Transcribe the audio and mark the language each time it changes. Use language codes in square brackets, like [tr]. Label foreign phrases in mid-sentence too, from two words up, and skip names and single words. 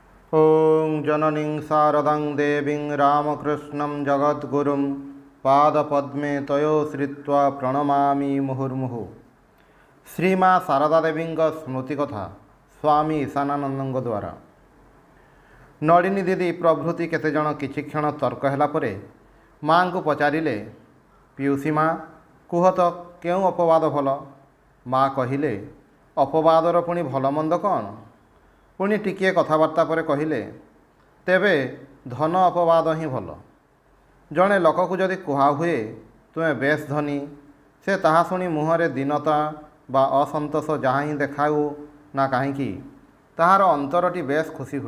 [sa] ॐ जननीं शारदां देवीं रामकृष्णं जगद्गुरुं पादपद्मे तयोश्रित्वा प्रणमामि मुहुर्मुहुः। [or] ଶ୍ରୀମା ଶାରଦା ଦେବୀ ସ୍ମୃତି କଥା ସ୍ୱାମୀ ଈଶାନାନନ୍ଦ ଦ୍ୱାରା। ନଳିନୀ ଦିଦି ପ୍ରଭୃତି କେତେଜଣ କିଛି କ୍ଷଣ ତର୍କ ହେଲା ପରେ ମାଙ୍କୁ ପଚାରିଲେ, ପିଉସୀ ମା କୁହ ତ କେଉଁ ଅପବାଦ ଭଲ? ମା କହିଲେ, ଅପବାଦର ପୁଣି ଭଲ ମନ୍ଦ କ'ଣ? ପୁଣି ଟିକିଏ କଥାବାର୍ତ୍ତା ପରେ କହିଲେ, ତେବେ ଧନ ଅପବାଦ ହିଁ ଭଲ। ଜଣେ ଲୋକକୁ ଯଦି କୁହାହୁଏ ତୁମେ ବେଶ୍ ଧନୀ, ସେ ତାହା ଶୁଣି ମୁହଁରେ ଦୀନତା ବା ଅସନ୍ତୋଷ ଯାହା ହିଁ ଦେଖାଉ ନା କାହିଁକି ତାହାର ଅନ୍ତରଟି ବେଶ୍ ଖୁସି ହୁଏ।